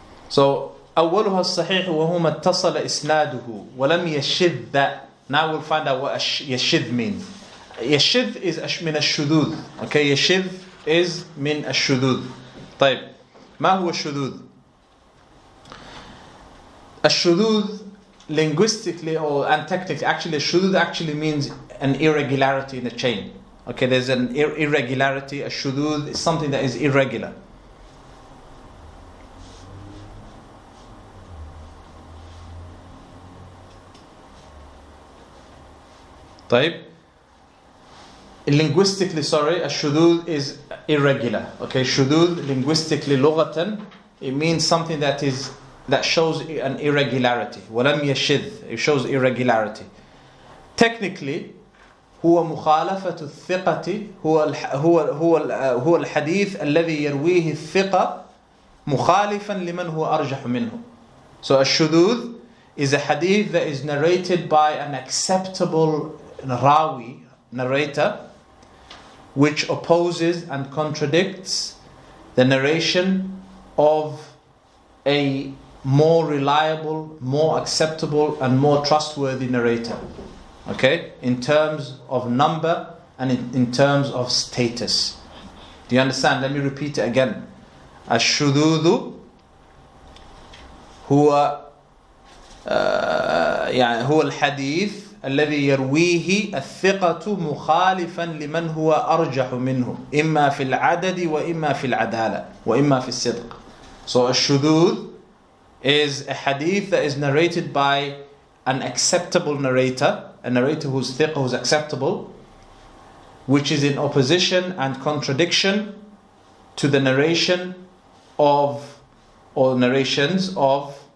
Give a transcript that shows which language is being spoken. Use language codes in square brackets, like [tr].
[ar] So أولها الصحيح وهو ما اتصل إسناده ولم يشذ. [en] Now we'll find out what يشذ means. [ar] يشذ [en] is [ar] من الشذوذ. Okay, يشذ is من الشذوذ. طيب. ما هو الشذوذ؟ [en] الشذوذ linguistically and technically, actually الشذوذ actually means an irregularity in a chain. Okay, there's an irregularity. A shudud is something that is irregular. طيب. Linguistically, a shudud is irregular. Okay, shudud linguistically لغة, it means something that shows an irregularity. ولم يشذ, it shows irregularity. Technically, [ar] هو مخالفة الثقة هو الحديث الذي يرويه الثقة مخالفا لمن هو أرجح منه. [en] So a shudud is a hadith that is narrated by an acceptable rawi, narrator, which opposes and contradicts the narration of a more reliable, more acceptable and more trustworthy narrator. Okay, in terms of number and in terms of status. Do you understand? Let me repeat it again. [ar] الشذوذ هو هو الحديث الذي يرويه الثقة مخالفا لمن هو أرجح منه إما في العدد وإما في العدالة وإما في الصدق. [en] So الشذوذ is a hadith that is narrated by an acceptable narrator, a narrator who's thiqah, who's acceptable, which is in opposition and contradiction to the narration of, or narrations of,